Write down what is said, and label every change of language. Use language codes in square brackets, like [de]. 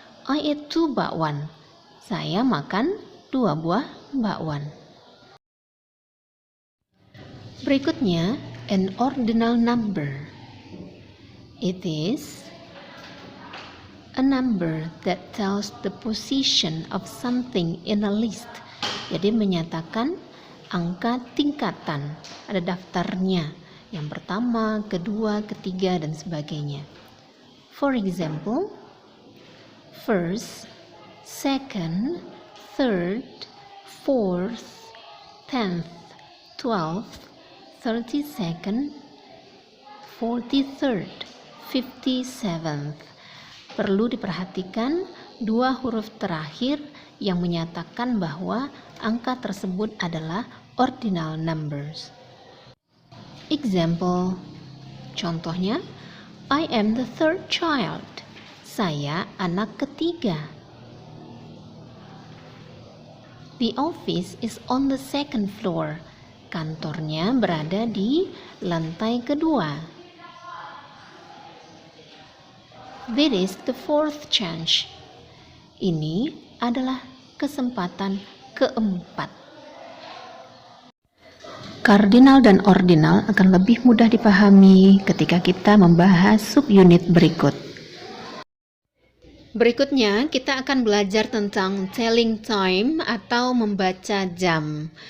[en] I eat 2 bakwan. [id] Saya makan 2 buah bakwan. Berikutnya, [en] an ordinal number. It is a number that tells the position of something in a list. [id] Jadi menyatakan angka tingkatan, ada daftarnya, yang pertama, kedua, ketiga, dan sebagainya. [en] For example, first, second, third, fourth, 10th, 12th, 32nd, 43rd, 57th. [id] Perlu diperhatikan dua huruf terakhir yang menyatakan bahwa angka tersebut adalah ordinal numbers. [en] Example, contohnya, I am the third child. [id] Saya anak ketiga. [en] The office is on the second floor. [id] Kantornya berada di lantai kedua. [en] This is the fourth chance. [id] Ini adalah kesempatan keempat. Cardinal dan ordinal akan lebih mudah dipahami ketika kita membahas subunit berikut. Berikutnya, kita akan belajar tentang telling time atau membaca jam.